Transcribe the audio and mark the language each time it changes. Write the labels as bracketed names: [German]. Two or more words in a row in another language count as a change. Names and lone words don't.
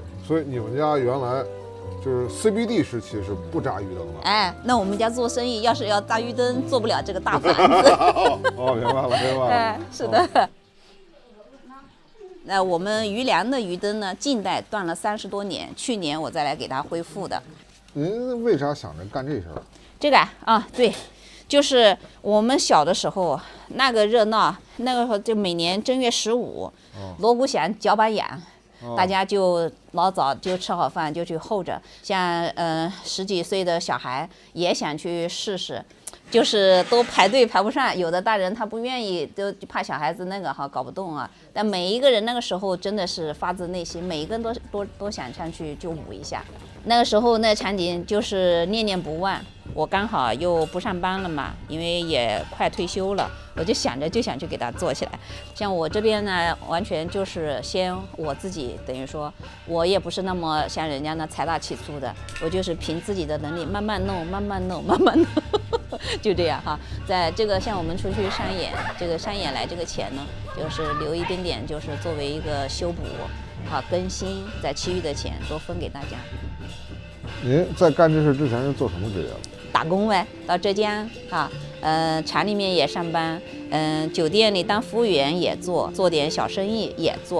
[Chinese] 所以你們家原來。就是 CBD 時期是不扎魚燈的。哎，那我們家做生意要是要扎魚燈，做不了這個大房子。明白了，明白了。哎，是的。那我們餘梁的魚燈呢，近代斷了30多年，去年我再來給它恢復的。您為啥想着幹這事兒？這個啊，對，就是我們小的時候那個熱鬧，那個時候就每年正月15，鑼鼓響，腳把癢。大家就老早就吃好飯就去候着，像10幾歲的小孩也想去試試，就是都排隊排不上，有的大人他不願意，都怕小孩子那個搞不動啊。但每一個人那個時候真的是發自內心，每一個人都想上去就舞一下。那個時候那場景就是念念不忘。我剛好又不上班了嘛，因為也快退休了，我就想去給它做起來。像我這邊呢，完全就是先我自己，等於說我也不是那麼像人家那財大氣粗的，我就是憑自己的能力慢慢弄，就這樣哈。在這個像我們出去商演，這個商演來這個錢呢，就是留一點點，就是作為一個修補，更新，在其餘的錢都分給大家。您在幹這事之前是做什麼職業的？打工唄，到浙江廠裡面也上班，酒店裡當服務員也做點小生意也做。